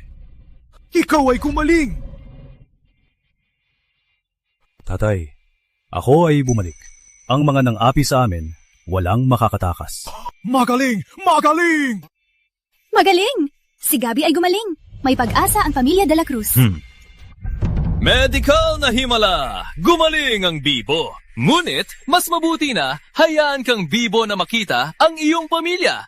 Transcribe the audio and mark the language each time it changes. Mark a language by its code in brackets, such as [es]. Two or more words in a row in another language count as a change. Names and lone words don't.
[tl] Ikaw ay kumaling! Tatay, ako ay bumalik. Ang mga nang-api sa amin, walang makakatakas. Magaling! Magaling! Magaling! Si Gabi ay gumaling. May pag-asa ang pamilya de la Cruz. Medical na himala! Gumaling ang bibo! Ngunit, mas mabuti na, hayaan kang bibo na makita ang iyong pamilya.